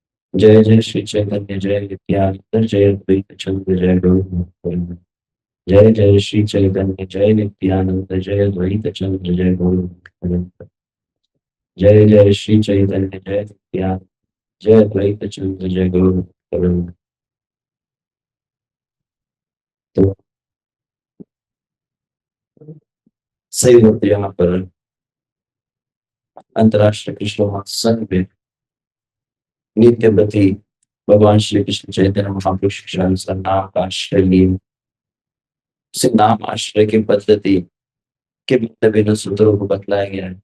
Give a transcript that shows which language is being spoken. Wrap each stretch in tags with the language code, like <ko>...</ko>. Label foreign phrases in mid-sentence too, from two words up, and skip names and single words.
<sa>जय जय श्री चैतन्य जय नित्यानंद जय अद्वैत चंद्र जय गौर भक्त। जय जय श्री चैतन्य जय नित्यानंद जय अद्वैत चंद्र जय गौर भक्त। जय जय श्री चैतन्य जय नित्यानंद जय अद्वैत चंद्र जय गौर भक्त।</sa> <hi>तो सही होते यहाँ पर अंतर्राष्ट्रीय कृष्ण महासंघ में नित्य प्रति भगवान श्री कृष्ण चैतन्य महाप्रभु शिक्षा अनुसार नाम का आश्रय लिए उसे नाम आश्रय की पद्धति के भिन्न भिन्न सूत्रों को बतलाया गया है।</hi>